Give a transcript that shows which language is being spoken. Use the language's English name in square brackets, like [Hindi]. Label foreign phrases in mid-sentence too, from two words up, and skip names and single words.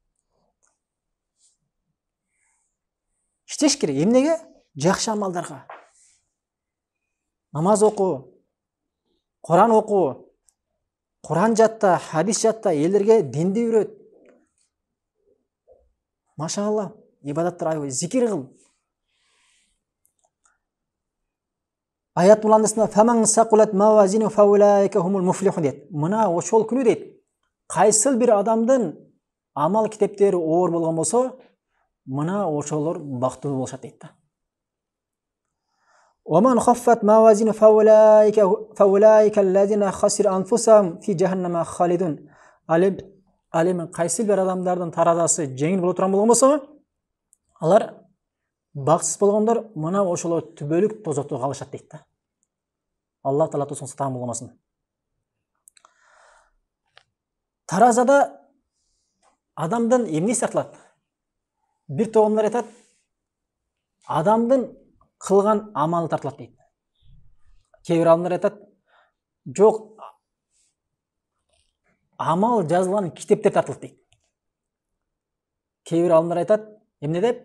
[Kyrgyz] Иштеш керек. Эмнеге? Жакшы амалдарга. Намаз окуу, Куран окуу, Куран жатта, хадис жатта, элдерге динди үйрөт. Машалла, ибадаттар аябай, зикир кыл. Аят буландысында [Arabic] فمن ثقلت موازينه فأولئك هم المفلحون дейт. [Kyrgyz] Мына ошол күнү дейт. Кайсыл бир адамдын амал китептери оор болгон болсо, мына ошолор бактылуу болушат дейт да. [Arabic] ومن خفت موازينه فأولئك الذين خسروا أنفسهم في جهنم خالدون. [Kyrgyz] Алем кайсыл бир адамдардын таразасы жеңил боло турган болгон болсо, алар баксыз болгондор мына ошолор түбөлүк тозокто калышат дейт да. Аллах Таала тосун сатан болмасын. Таразада адамдын эмнеси тартылат? Бир тоомдор айтат, адамдын кылган амалы тартылат дейт. Кээ бир адамдар айтат, жок, амал жазылган китептер тартылат дейт. Кээ бир адамдар айтат, эмне деп?